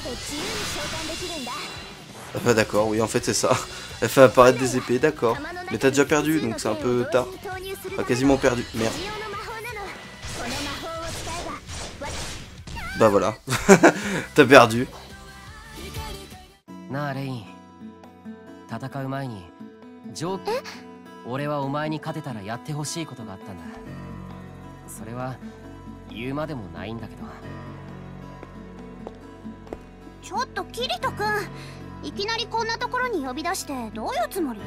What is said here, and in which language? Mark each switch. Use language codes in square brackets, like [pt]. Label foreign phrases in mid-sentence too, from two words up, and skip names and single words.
[fr] Ah bah d'accord, oui, en fait, c'est ça. Elle fait apparaître des épées, d'accord. Mais t'as déjà perdu, donc c'est un peu tard. Enfin, quasiment perdu, merde. Bah voilà. T'as perdu. [ja] なあレイン、戦う前に俺はお前に勝てたらやってほしいことがあったんだ。それは言うまでもないんだけど。ちょっとキリト君、いきなりこんなところに呼び出してどういうつもり？